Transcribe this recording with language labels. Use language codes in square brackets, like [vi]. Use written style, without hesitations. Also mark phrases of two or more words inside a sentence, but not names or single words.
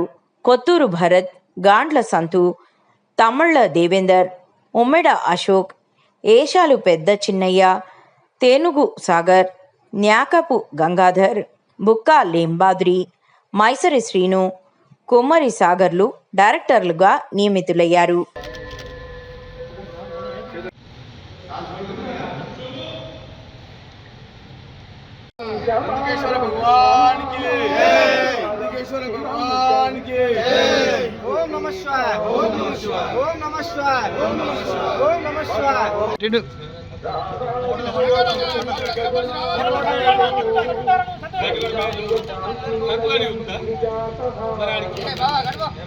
[te] కొత్తూరు భరత్, గాండ్ల సంతు, తమ్మళ్ల దేవేందర్, ఉమ్మెడ అశోక్, ఏషాలు పెద్ద చిన్నయ్య, తేనుగు సాగర్, న్యాకపు గంగాధర్, బుక్కా లేంబాద్రి, మైసరి శ్రీను, కుమ్మరి సాగర్లు డైరెక్టర్లుగా నియమితులయ్యారు. [sa] ओम नमः शिवाय ओम नमः शिवाय ओम नमः शिवाय ओम नमः शिवाय ओम नमः शिवाय